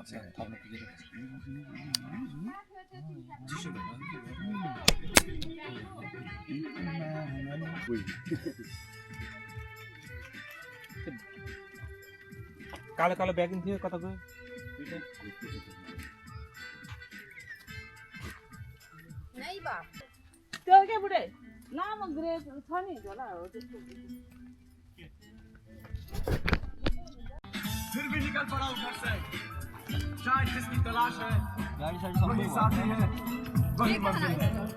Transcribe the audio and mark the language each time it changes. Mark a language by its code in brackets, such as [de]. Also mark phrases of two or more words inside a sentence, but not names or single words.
[ne] कालो कालो ब्यागिङ थियो कता गयो त्यो के बुढे लामो ग्रे छ नि झोला हो त्यस्तो [hi] फिर भी निकल पड़ा हूँ घर से शायद जिसकी तलाश है वही साथी है वही मंजिल है